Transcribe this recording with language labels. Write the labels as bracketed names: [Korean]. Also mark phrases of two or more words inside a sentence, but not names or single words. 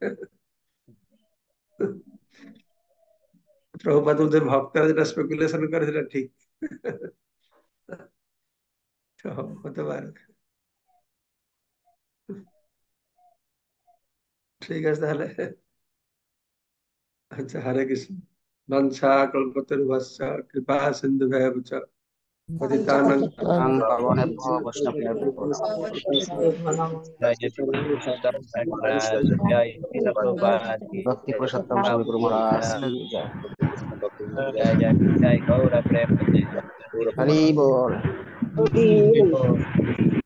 [Bangla] প্রভুপাদ বলছেন ভক্তরা যেটা স্পেকুলেশন করে সেটা ঠিক। তো হতে পারে। ঠিক আছে তাহলে। আচ্ছা, হরে কৃষ্ণ। [Sanskrit] বাঞ্ছা কল্পতরুভ্যশ্চ কৃপা সিন্ধুভ্যেব চ পতিতানাং তাং [Bangla] জয় [Sanskrit] পাবনেভ্যো বৈষ্ণবেভ্যো নমঃ। [Bangla] জয় জয় শ্রী পুরুষোত্তম ভাই মহারাজ, জয় শিল প্রভুপাদ কি ভক্তি জয়, পুরুষোত্তম শ্রী গুরু প্রভু মহারাজ নিত্যানন্দ, কি জয়। জয় জয় জয় গৌর প্রেম, জয় হরি বল। জয়।